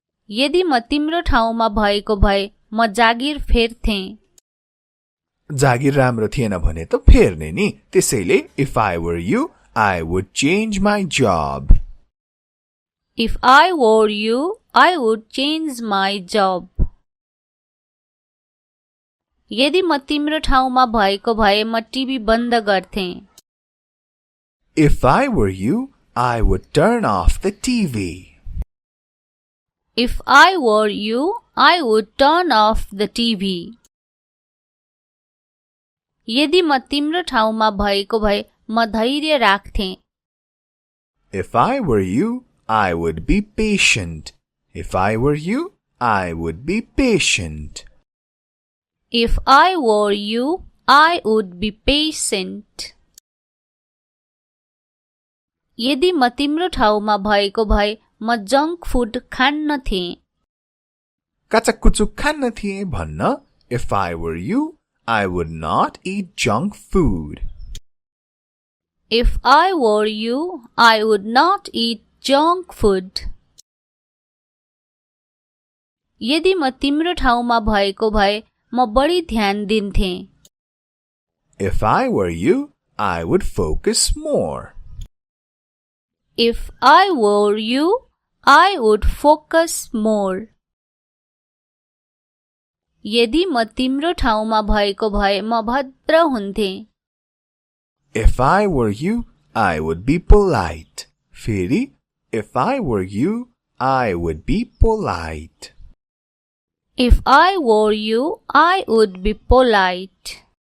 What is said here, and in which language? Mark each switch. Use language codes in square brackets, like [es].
[ne] यदि म तिम्रो ठाउँमा भएको भए म जागिर फेर्थेँ. जागिर राम्रो थिएन भने त फेर्ने नि. त्यसैले [en] if I were you, I would change my job. If I were you, I would change my job. [ne] यदि म तिम्रो ठाउँमा भएको भए म टिभी बन्द गर्थेँ. [en] If I were you, I would turn off the TV. If I were you, I would turn off the TV. [ne] यदि म तिम्रो ठाउँमा भएको भए म धैर्य राख्थेँ. [en] If I were you, I would be patient. If I were you, I would be patient. If I were you, I would be patient. [ne] यदि म तिम्रो ठाउँमा भएको भए म जङ्क फुड खान्न थिएँ. काचाकुचुक खान्न थिएँ भन्न. [en] If I were you, I would not eat junk food. If I were you, I would not eat junk food. [ne] यदि म तिम्रो ठाउँमा भएको भए म बढी ध्यान दिन्थेँ. [en] If I were you, I would focus more. If I were you, I would focus more. [ne] यदि म तिम्रो ठाउँमा भएको भए म भद्र हुन्थेँ. [en] If I were you, I would be polite. [ne] फेरि [en] if I were you, I would be polite. If I were you, I would be polite.